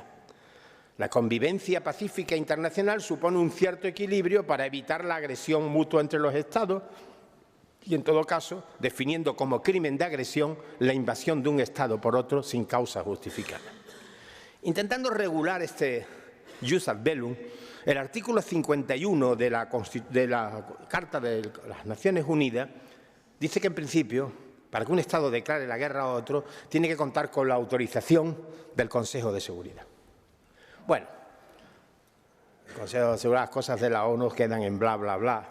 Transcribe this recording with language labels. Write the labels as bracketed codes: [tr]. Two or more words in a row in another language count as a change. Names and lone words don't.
[es] La convivencia pacífica internacional supone un cierto equilibrio para evitar la agresión mutua entre los Estados, y, en todo caso, definiendo como crimen de agresión la invasión de un Estado por otro sin causa justificada. Intentando regular este [la] jus ad bellum, [es] el artículo 51 de la Carta de las Naciones Unidas dice que, en principio, para que un Estado declare la guerra a otro, tiene que contar con la autorización del Consejo de Seguridad. Bueno, el Consejo de Seguridad, las cosas de la ONU quedan en bla, bla, bla.